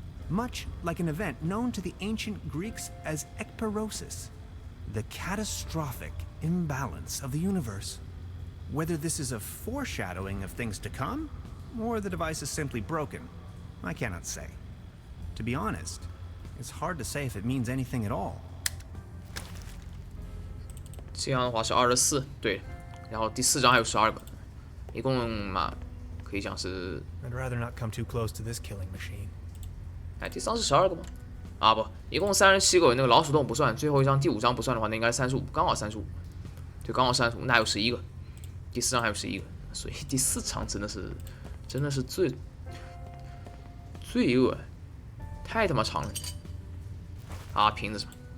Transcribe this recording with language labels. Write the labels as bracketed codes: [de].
[en] Much like an event known to the ancient Greeks as ekperosis, the catastrophic imbalance of the universe. Whether this is a foreshadowing of things to come, or the device is simply broken, I cannot say. To be honest, it's hard to say if it means anything at all. [zh] 这样的话是24，对，然后第4章还有12个，一共嘛可以讲是， [en] I'd rather not come too close to this killing machine. [zh] 哎，第3是12个吗？啊不，一共37个，那个老鼠洞不算，最后一章第5章不算的话，那应该35，刚好35，对，刚好35，那还有11个，第4章还有11个，所以第4章真的是罪恶，太他妈长了，啊，瓶子是吧？